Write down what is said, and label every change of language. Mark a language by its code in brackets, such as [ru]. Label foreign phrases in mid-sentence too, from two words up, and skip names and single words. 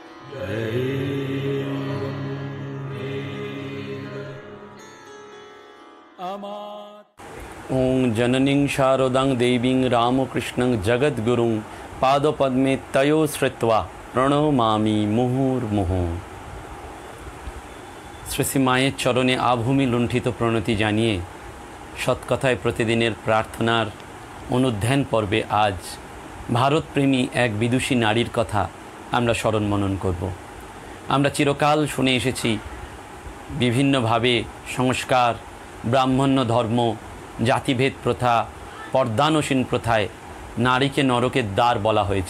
[sa] ओं जननीं शारदां देवीं रामकृष्णं जगद्गुरुं पादपद्मे तयो श्रुत्वा प्रणमामि मुहुर्मुहुः। [bn] শ্রী শ্রী মায়ের চরণে আভূমি লুণ্ঠিত প্রণতি জানিয়ে সৎকথায় প্রতিদিনের প্রার্থনার অনুধ্যান পর্বে আজ ভারতপ্রেমী এক বিদুষী নারীর কথা আমরা স্মরণ মনন করব। আমরা চিরকাল শুনে এসেছি বিভিন্নভাবে সংস্কার, ব্রাহ্মণ্য ধর্ম, জাতিভেদ প্রথা, পর্দানসীন প্রথায় নারীকে নরকের দ্বার বলা হয়েছে।